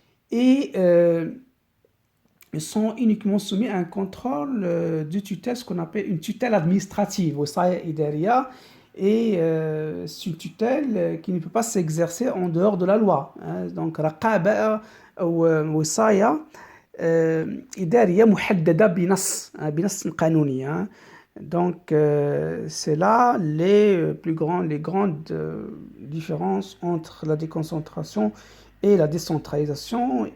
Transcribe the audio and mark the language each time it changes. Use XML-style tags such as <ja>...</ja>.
<fr>Et ils sont uniquement soumis à un contrôle de tutelle, ce qu'on appelle une tutelle administrative,</fr> <ar>وصاية إدارية,</ar> <fr>et c'est une tutelle qui ne peut pas s'exercer en dehors de la loi. Donc,</fr> <ar>رقابة أو وصاية إدارية محددة بنص قانوني.</ar> <fr>Donc, c'est là les grandes différences entre la déconcentration et la décentralisation.</fr>